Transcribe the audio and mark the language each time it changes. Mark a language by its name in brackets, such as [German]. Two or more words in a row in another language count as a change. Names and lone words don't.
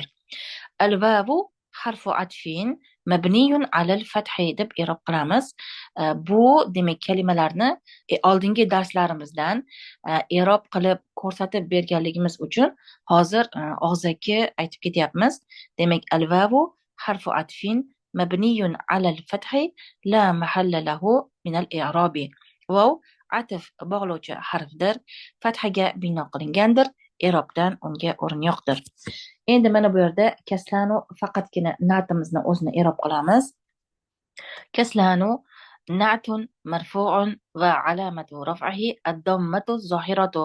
[Arabic] الواو حرف عطف مبني على الفتح [Uzbek] deb i'rob qilamiz. Bu demak kalimalarni oldingi darslarimizdan i'rob qilib ko'rsatib berganligimiz uchun hozir og'zaki aytib ketyapmiz. Demak, [Arabic] الواو حرف عطف مبني على الفتح لا محل له من الإعراب. [Uzbek] Vav atf bog'lovchi harfdir, fathaga bino qilingandir, i'robdan unga o'rin yo'qdir. Endi mana bu yerda kaslanu faqatgina natimizni o'zini i'rob qilamiz. [Arabic] كسلان نعت مرفوع وعلامة رفعه الضمة الظاهرة.